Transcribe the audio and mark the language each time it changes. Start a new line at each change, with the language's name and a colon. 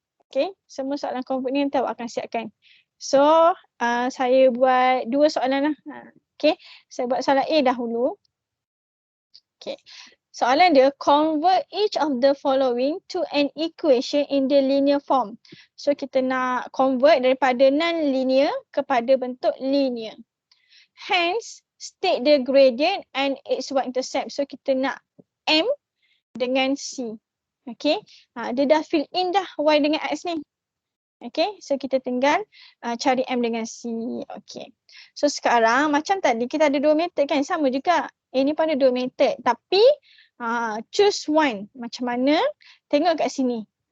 Malay: Okay, semua soalan convert ni nanti awak akan siapkan. So saya buat 2 soalan lah. Okay, saya buat soalan A dahulu.
English: Okay,
Malay: soalan dia,
English: convert each of the following to an equation in the linear form.
Malay: So kita nak convert daripada non-linear kepada bentuk linear.
English: Hence, state the gradient and its y-intercept.
Malay: So kita nak M dengan C. Okay. Dia dah
English: fill in
Malay: dah Y dengan X ni. Okay. So kita tinggal cari M dengan C. Okay. So sekarang macam tadi kita ada 2 method kan. Sama juga. Ini pun ada 2 method. Tapi
English: choose one.
Malay: Macam mana? Tengok kat sini.